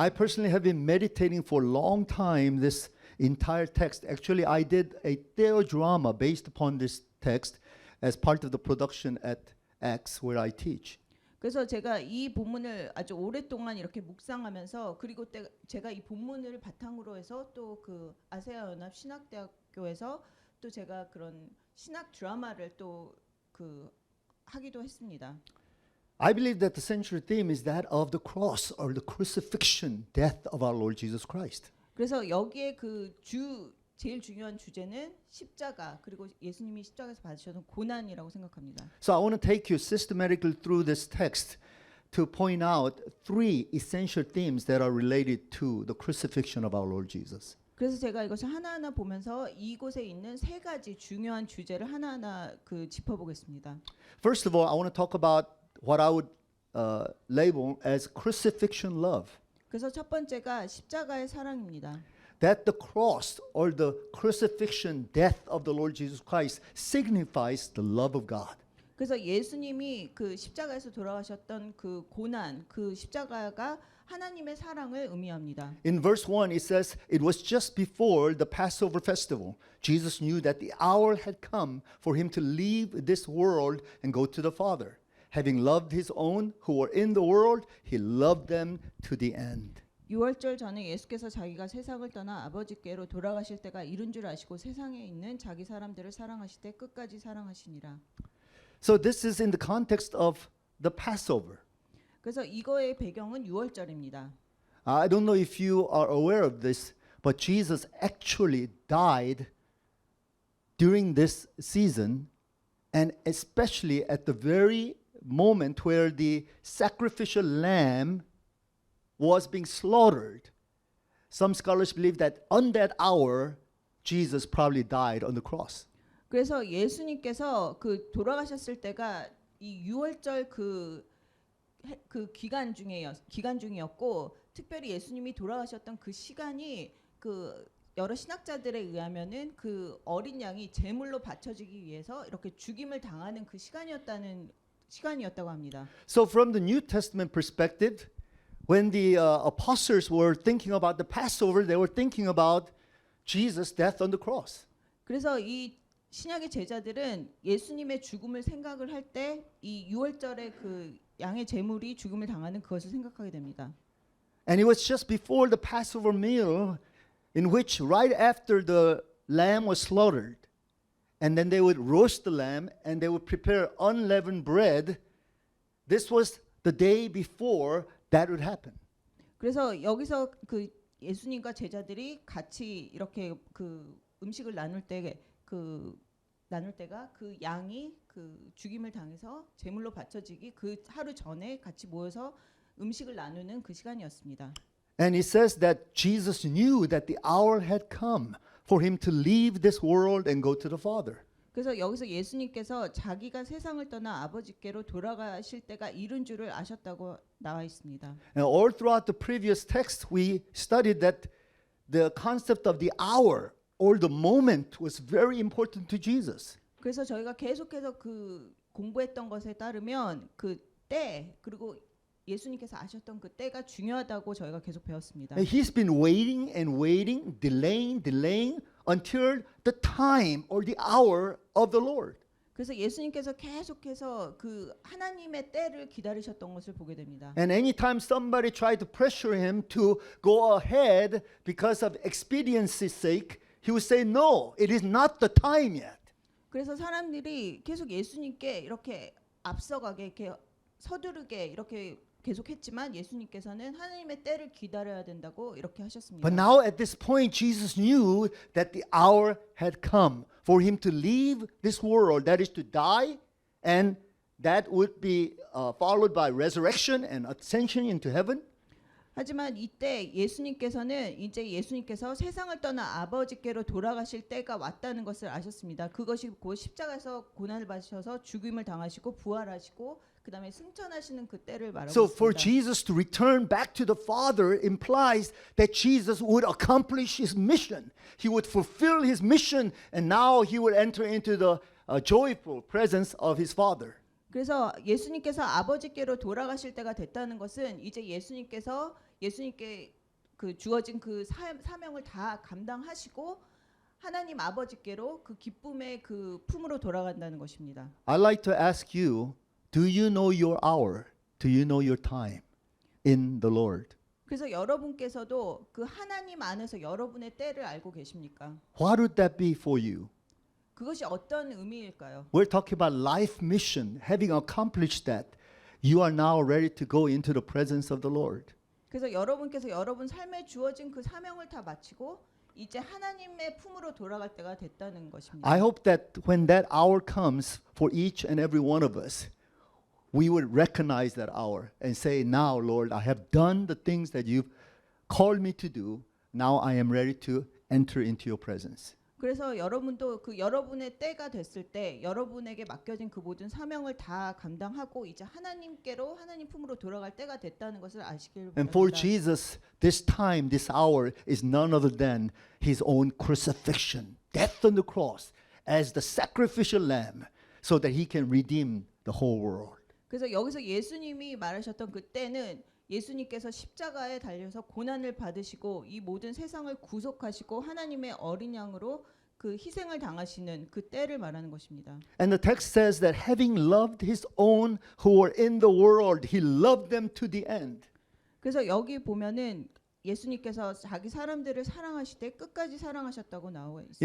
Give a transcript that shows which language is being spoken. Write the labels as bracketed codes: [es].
[en] I personally have been meditating for a long time this entire text. Actually, I did a theodrama based upon this text as part of the production at Acts where I teach. [ko] 그래서 제가 이 본문을 아주 오랫동안 이렇게 묵상하면서 그리고 제가 이 본문을 바탕으로 해서 또 그 아세아 연합 신학대학교에서 또 제가 그런 신학 드라마를 또 그 하기도 했습니다. [en] I believe that the central theme is that of the cross or the crucifixion, death of our Lord Jesus Christ. [ko] 그래서 여기에 제일 중요한 주제는 십자가 그리고 예수님이 십자가에서 받으셨던 고난이라고 생각합니다. [en] So I want to take you systematically through this text to point out three essential themes that are related to the crucifixion of our Lord Jesus. [ko] 그래서 제가 이것을 하나하나 보면서 이곳에 있는 세 가지 중요한 주제를 하나하나 짚어보겠습니다. [en] First of all, I want to talk about what I would label as crucifixion love. [ko] 그래서 첫 번째가 십자가의 사랑입니다. [en] That the cross or the crucifixion, death of the Lord Jesus Christ signifies the love of God. [ko] 그래서 예수님이 그 십자가에서 돌아가셨던 그 고난, 그 십자가가 하나님의 사랑을 의미합니다. [en] In verse 1, it says, it was just before the Passover festival. Jesus knew that the hour had come for him to leave this world and go to the Father. Having loved his own who were in the world, he loved them to the end. [ko] 6월절 전에 예수께서 자기가 세상을 떠나 아버지께로 돌아가실 때가 이른 줄 아시고 세상에 있는 자기 사람들을 사랑하실 때 끝까지 사랑하시니라. [en] So this is in the context of the Passover. [ko] 그래서 이거의 배경은 6월절입니다. [en] I don't know if you are aware of this, but Jesus actually died during this season, and especially at the very moment where the sacrificial lamb was being slaughtered. Some scholars believe that on that hour, Jesus probably died on the cross. [ko] 그래서 예수님께서 그 돌아가셨을 때가 이 6월절 그 기간 중이었고 특별히 예수님이 돌아가셨던 그 시간이 그 여러 신학자들에 의하면은 그 어린 양이 제물로 바쳐지기 위해서 이렇게 죽임을 당하는 그 시간이었다고 합니다. [en] So from the New Testament perspective, when the apostles were thinking about the Passover, they were thinking about Jesus' death on the cross. [ko] 그래서 이 신약의 제자들은 예수님의 죽음을 생각을 할 때 이 6월절의 그 양의 제물이 죽음을 당하는 그것을 생각하게 됩니다. [en] And it was just before the Passover meal in which right after the lamb was slaughtered, and then they would roast the lamb and they would prepare unleavened bread. This was the day before that would happen. [ko] 그래서 여기서 그 예수님과 제자들이 같이 이렇게 그 음식을 나눌 때가 그 양이 그 죽임을 당해서 제물로 바쳐지기 그 하루 전에 같이 모여서 음식을 나누는 그 시간이었습니다. [en] And it says that Jesus knew that the hour had come for him to leave this world and go to the Father. [ko] 그래서 여기서 예수님께서 자기가 세상을 떠나 아버지께로 돌아가실 때가 이른 줄을 아셨다고 나와 있습니다. [en] And all throughout the previous text, we studied that the concept of the hour or the moment was very important to Jesus. [ko] 그래서 저희가 계속해서 그 공부했던 것에 따르면 그 때 그리고 예수님께서 아셨던 그 때가 중요하다고 저희가 계속 배웠습니다. [en] And he's been waiting and waiting, delaying until the time or the hour of the Lord. [ko] 그래서 예수님께서 계속해서 그 하나님의 때를 기다리셨던 것을 보게 됩니다. [en] And anytime somebody tried to pressure him to go ahead because of expediency's sake, he would say, "No, it is not the time yet." [ko] 그래서 사람들이 계속 예수님께 이렇게 앞서가게 이렇게 서두르게 이렇게 계속했지만 예수님께서는 하나님의 때를 기다려야 된다고 이렇게 하셨습니다. [en] But now at this point, Jesus knew that the hour had come for him to leave this world, that is to die, and that would be followed by resurrection and ascension into heaven. [ko] 하지만 이때 예수님께서 세상을 떠나 아버지께로 돌아가실 때가 왔다는 것을 아셨습니다. 그것이 곧 십자가에서 고난을 받으셔서 죽임을 당하시고 부활하시고 그다음에 승천하시는 그 때를 말하고 [en] So for [ko] 있습니다. [en] Jesus to return back to the Father implies that Jesus would accomplish his mission. He would fulfill his mission, and now he would enter into the joyful presence of his Father. [ko] 그래서 예수님께서 아버지께로 돌아가실 때가 됐다는 것은 이제 예수님께 그 주어진 그 사명을 다 감당하시고 하나님 아버지께로 그 기쁨의 그 품으로 돌아간다는 것입니다. [en] I'd like to ask you, do you know your hour? Do you know your time in the Lord? [ko] 그래서 여러분께서도 그 하나님 안에서 여러분의 때를 알고 계십니까? [en] What would that be for you? [ko] 그것이 어떤 의미일까요? [en] We're talking about life mission. Having accomplished that, you are now ready to go into the presence of the Lord. [ko] 그래서 여러분께서 여러분 삶에 주어진 그 사명을 다 마치고 이제 하나님의 품으로 돌아갈 때가 됐다는 것입니다. [en] I hope that when that hour comes for each and every one of us, we would recognize that hour and say, "Now, Lord, I have done the things that you've called me to do. Now I am ready to enter into your presence." [ko] 그래서 여러분도 그 여러분의 때가 됐을 때 여러분에게 맡겨진 그 모든 사명을 다 감당하고 이제 하나님께로 하나님 품으로 돌아갈 때가 됐다는 것을 아시길 [en] And for [ko] 바랍니다. [en] Jesus, this time, this hour is none other than his own crucifixion, death on the cross as the sacrificial lamb so that he can redeem the whole world. [ko] 그래서 여기서 예수님이 말하셨던 그 때는 예수님께서 십자가에 달려서 고난을 받으시고 이 모든 세상을 구속하시고 하나님의 어린 양으로 그 희생을 당하시는 그 때를 말하는 것입니다. [en] And the text says that having loved his own who were in the world, he loved them to the end. [ko] 그래서 여기 보면은 예수님께서 자기 사람들을 사랑하실 때 끝까지 사랑하셨다고 나와 있습니다.